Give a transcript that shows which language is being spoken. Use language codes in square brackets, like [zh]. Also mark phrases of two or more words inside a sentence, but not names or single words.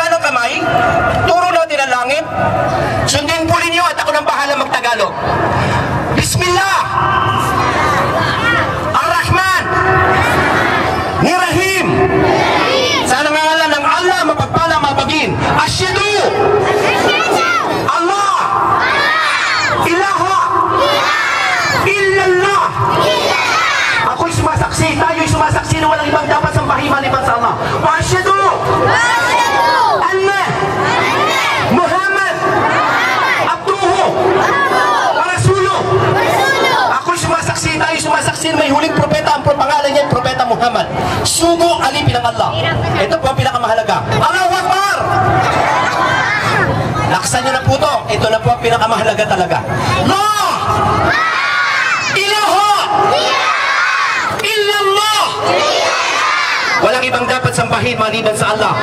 [tl] kamay, turo natin ang langit. Sundin po ninyo at ako nang bahala magtagalog. [ar] بسم الله! الرحمن! الرحيم! [tl] Sa ngalan ng Allah, mapagpala, mapagin. [ar] أشهد! الله! إله! إلا الله! [tl] Ako'y sumasaksi, tayo'y sumasaksi na walang ibang dapat sambahin maliban sa Allah. [ar] وأشهد! أن! محمد! عبده! ورسوله! [tl] Ako'y sumasaksi, tayo'y sumasaksi na may huling propeta, ang pangalan niya, Propeta Muhammad. Sugo alipin ng Allah. Ito po ang pinakamahalaga. [ar] الله أكبر! [tl] Laksan niyo na po ito. Ito na po ang pinakamahalaga talaga. [ar] لا إله إلا الله! [tl] Walang ibang dapat sambahin maliban sa Allah.